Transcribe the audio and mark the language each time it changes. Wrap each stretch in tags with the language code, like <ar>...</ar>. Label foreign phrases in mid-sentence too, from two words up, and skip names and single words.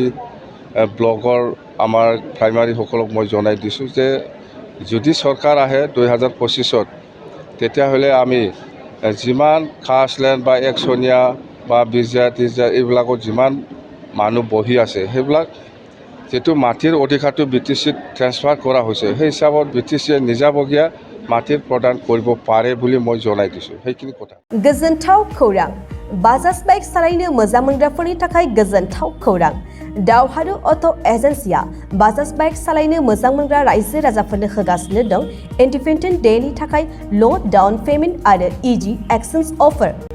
<as>ব্লকৰ আমাৰ প্ৰাইমাৰীসকলক মই জনাই দিছোঁ যে যদি চৰকাৰ আহে 2025 তেতিয়াহ'লে আমি যিমান খাছ লেণ্ড বা একচনীয়া বা 20,000 এইবিলাকত যিমান মানুহ বহি আছে সেইবিলাক যিটো মাটিৰ অধিকাৰটো BTCত ট্ৰেন্সফাৰ কৰা হৈছে সেই হিচাপত BTCয়ে নিজাবগীয়া মাটিৰ প্ৰদান কৰিব পাৰে বুলি মই জনাই দিছোঁ। সেইখিনি কথা।</as> <brx>गोजोनथाव खौरां। बाजाज बाइक सालायनो मोजां मोनग्राफोरनि थाखाय गोजोनथाव खौरां। दावहारु</brx> <en>auto agency</en> <brx>बाजाज बाइक सालायनो मोजां मोनग्रा रायजो राजाफोरनो होगासिनो दं</brx> <en>independent day</en> <brx>थाखाय</brx> <en>low down payment</en> <brx>आरो</brx> <en>easy exchange offer.</en>